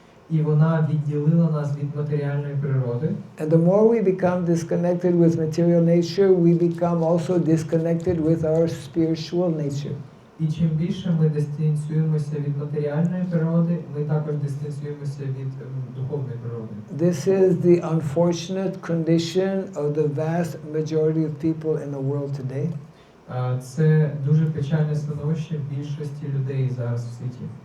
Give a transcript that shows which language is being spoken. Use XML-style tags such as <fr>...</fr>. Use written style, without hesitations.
<uk>І вона відділила нас від матеріальної природи.</uk> <en>And the more we become disconnected with material nature, we become also disconnected with our spiritual nature.</en> <uk>І чим більше ми дистанціюємося від матеріальної природи, ми також дистанціюємося від духовної природи.</uk> <en>This is the unfortunate condition of the vast majority of people in the world today.</en> <uk>Це дуже печальне становище більшості людей зараз в світі.</uk>